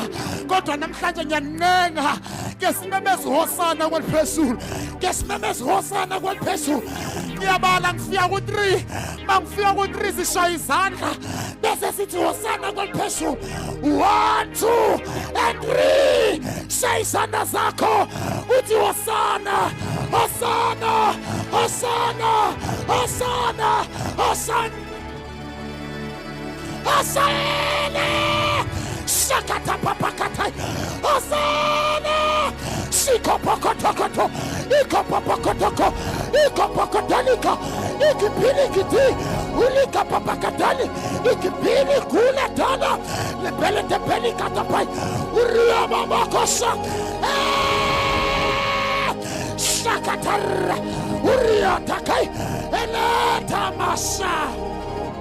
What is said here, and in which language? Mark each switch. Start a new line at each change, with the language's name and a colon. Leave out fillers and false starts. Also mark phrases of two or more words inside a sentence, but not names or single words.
Zulu: Kodwa namhlanje ngiyancenga ngesimemeza hosana kweliphezulu. Ngesimemeza hosana kweliphezulu. Ngiyabala ngifika ku3 mangifika ku3 sishaya izandla bese sithi hosana kweliphezulu 1 2 and 3 shaya izandla zakho uthi hosana hosana hosana hosana hosana hosana shakata papakata hosana Ikopokotokoto, ikopopokotoko, ikopokotonika, ikipilikiti, ulika papakatani, ikipili kule tana, lepele tepeli katapai, uria mamakosha, shakatara, uria takai, eleta masa.